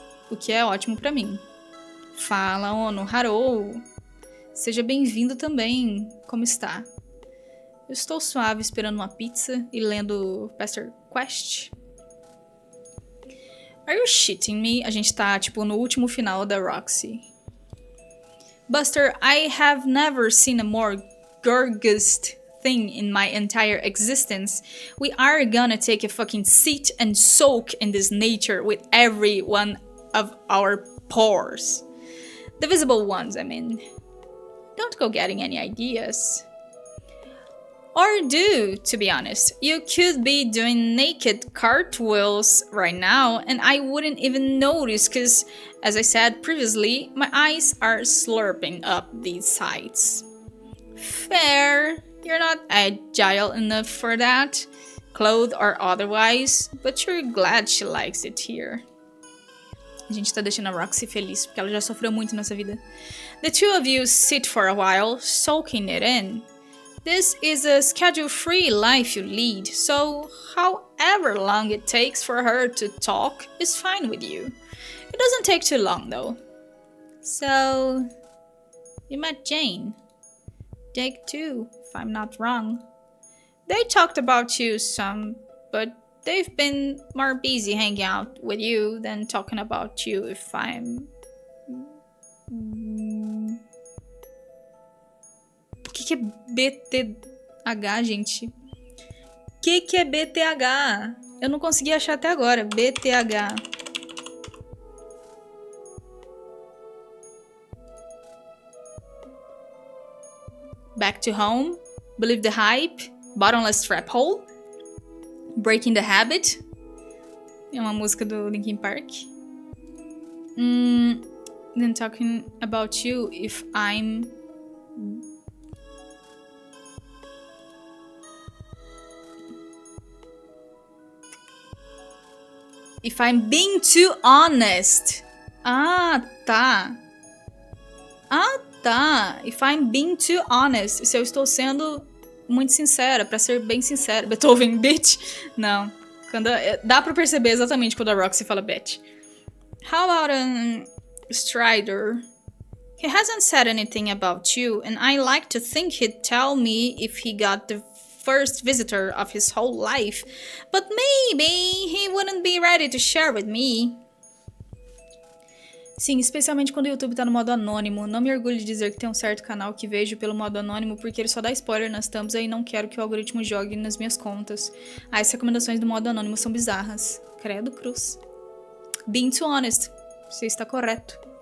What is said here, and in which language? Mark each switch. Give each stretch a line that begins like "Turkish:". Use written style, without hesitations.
Portuguese: O que é ótimo pra mim. Fala, Ono, Harou. Seja bem-vindo também. Como está? Eu estou suave esperando uma pizza e lendo Pesterquest.
English: Are you shitting me?
Portuguese: A gente tá, tipo, no último final da ROXY.
English: Buster, I have never seen a more gorgeous thing in my entire existence, we are gonna take a fucking seat and soak in this nature with every one of our pores. The visible ones, I mean. Don't go getting any ideas. Or do, to be honest. You could be doing naked cartwheels right now and I wouldn't even notice because, as I said previously, my eyes are slurping up these sights. Fair. You're not agile enough for that, clothed or otherwise, but you're glad she likes it here.
Portuguese: A gente tá deixando a Roxy feliz porque ela já sofreu muito nessa vida.
English: The two of you sit for a while, soaking it in. This is a schedule-free life you lead, so however long it takes for her to talk is fine with you. It doesn't take too long, though. So, you met Jane. Jake too, if I'm not wrong. They talked about you some, but they've been more busy hanging out with you than talking about you, if I'm...
Portuguese: O que é BTH, gente? O que é BTH? Eu não consegui achar até agora. BTH.
English: Back to home. Believe the hype. Bottomless trap hole. Breaking the habit.
Portuguese: É uma música do Linkin Park.
English: Then talking about you if I'm... If I'm being too honest.
Portuguese: Ah, tá. Ah, tá.
English: If I'm being too honest.
Portuguese: Se eu estou sendo muito sincera, pra ser bem sincera. Beethoven, bitch? Não. Dá pra perceber exatamente quando a Roxy fala bitch.
English: How about Strider? He hasn't said anything about you, and I like to think he'd tell me if he got the first visitor of his whole life, but maybe he wouldn't be ready to share with me.
Portuguese: Sim, especialmente quando o YouTube tá no modo anônimo. Não me orgulho de dizer que tem um certo canal que vejo pelo modo anônimo porque ele só dá spoiler nas thumbs e não quero que o algoritmo jogue nas minhas contas. As recomendações do modo anônimo são bizarras. Credo cruz.
English: Being too honest.
Portuguese: Você está correto.